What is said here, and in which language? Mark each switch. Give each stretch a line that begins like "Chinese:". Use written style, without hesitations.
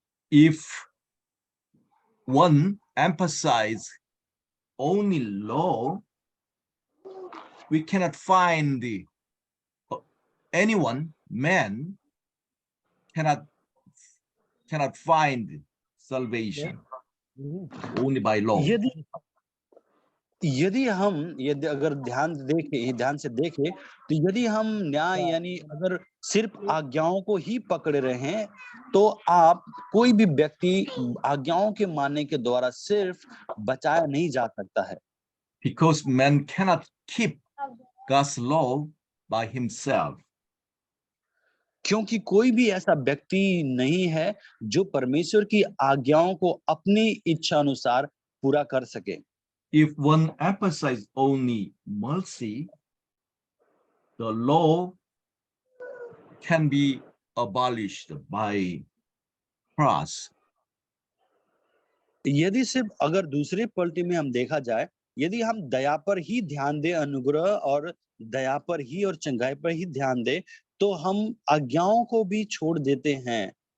English: If one emphasize only law, we cannot find anyone, man cannot find salvation only by law.
Hindi: यदि अगर ध्यान से देखें तो यदि हम न्याय यानी अगर सिर्फ आज्ञाओं को ही पकड़े रहें तो आप कोई भी व्यक्ति आज्ञाओं के मानने के द्वारा सिर्फ बचाया नहीं जा सकता है.
English: Because man cannot keep God's law by himself.
Hindi: क्योंकि कोई भी ऐसा व्यक्ति नहीं है जो परमेश्वर की आज्ञाओं को अपनी इच्छा अनुसार पूरा कर सके.
English: If one emphasizes only mercy, the law can be abolished by cross.
Hindi: यदि सिर्फ अगर दूसरे पलटी में हम देखा जाए, यदि हम दया पर ही ध्यान दें, अनुग्रह और दया पर ही और चंगाई पर ही ध्यान दें, तो हम आज्ञाओं को भी छोड़ देते हैं.